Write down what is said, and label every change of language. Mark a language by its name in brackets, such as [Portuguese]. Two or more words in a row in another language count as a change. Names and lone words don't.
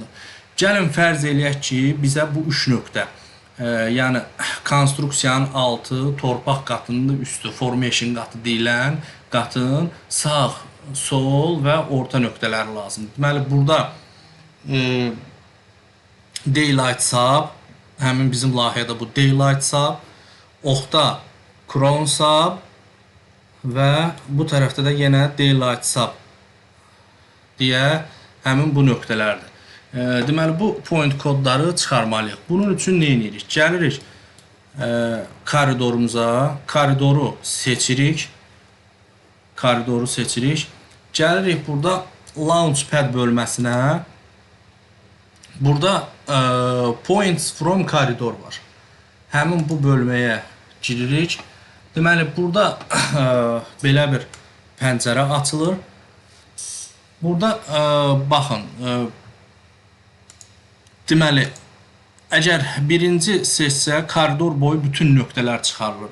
[Azerbaijani] Gəlin fərz eləyək ki, bizə bu 3 nöqtə, yəni konstruksiyanın altı, torpaq qatının da üstü, formation qatı deyilən qatın sağ, sol və orta nöqtələri lazımdır. Deməli, burada [English] daylight sub, [Azerbaijani] həmin bizim layihədə bu [English] daylight sub, [Azerbaijani] oxda [English] crown sub [Azerbaijani] və bu tərəfdə də yenə [English] daylight sub [Azerbaijani] deyə həmin bu nöqtələrdir. Deməli, bu point kodları çıxarmalıyıq. Bunun üçün nə edirik? Gəlirik koridorumuza, koridoru seçirik. Gəlirik burada launchpad bölməsinə. [English] Burada points from corridor var. [Azerbaijani] Həmin bu bölməyə giririk. Deməli, burada belə bir pəncərə açılır. Burada baxın, deməli, əgər birinci seçsə, koridor boyu bütün nöqtələr çıxarılır.